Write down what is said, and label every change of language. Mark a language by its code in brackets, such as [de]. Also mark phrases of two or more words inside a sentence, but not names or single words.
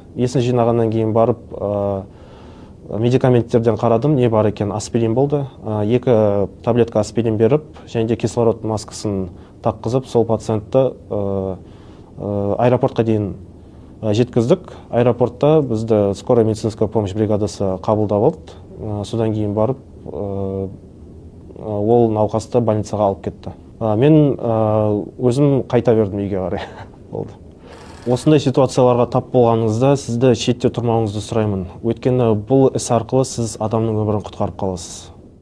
[kk] Есін жинағаннан кейін барып, медикаменттерден қарадым, не бар екен, аспирин болды. 2 таблетка аспирин беріп, және де кислород маскасын таққызып, сол пациентті аэропортқа дейін жеткіздік. Аэропортта бізді [ru] скорая медицинская помощь [kk] бригадасы қабылдап алды. Содан кейін барып, ол науқасты больницаға алып кетті. Мен өзім қайта бердім үйге қарай. Болды. Осындай ситуацияларға тап болғаныңызда сізді шетте тұрмауыңызды сұраймын. Өйткені бұл іс арқылы сіз адамның өмірін құтқарып қаласыз.